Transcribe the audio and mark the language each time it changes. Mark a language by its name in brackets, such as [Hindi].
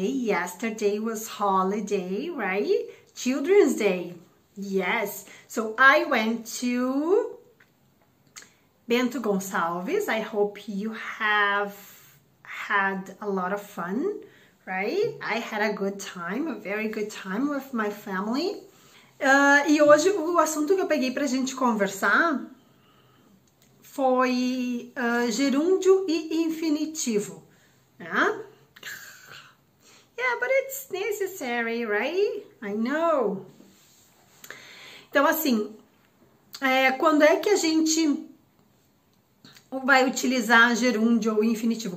[English] Yesterday was holiday, right? Children's Day. Yes. So I went to Bento Gonçalves. I hope you have had a lot of fun. Right? I had a good time, a very good time with my family. [Portuguese] E hoje o assunto que eu peguei pra gente conversar foi gerúndio e infinitivo. Né? [English] Yeah, but it's necessary, right? I know. [Portuguese] Então, assim, quando é que a gente vai utilizar gerúndio ou infinitivo?